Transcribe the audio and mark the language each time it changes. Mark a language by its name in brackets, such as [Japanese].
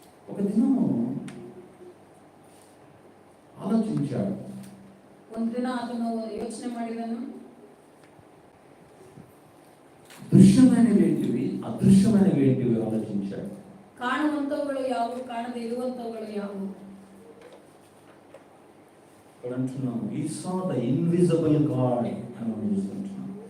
[Telugu] ఒక దినము ఆలోచించాడు. [Kannada] ಒಂದು ದಿನ ಆತನು ಯೋಚನೆ ಮಾಡಿದನು. [Telugu] దృశ్యమైనవి ఏంటివి, అదృశ్యమైనవి ఏంటివి ఆలోచించాడు. [Kannada] ಕಾಣುವಂತವುಗಳು ಯಾವುವು, ಕಾಣದೇ ಇರುವಂತವುಗಳು ಯಾವುವು? [Telugu] ఇక్కడ అంటున్నాం, [English] ఈ saw the invisible God [Telugu] అని మనం చూస్తుంటున్నాం.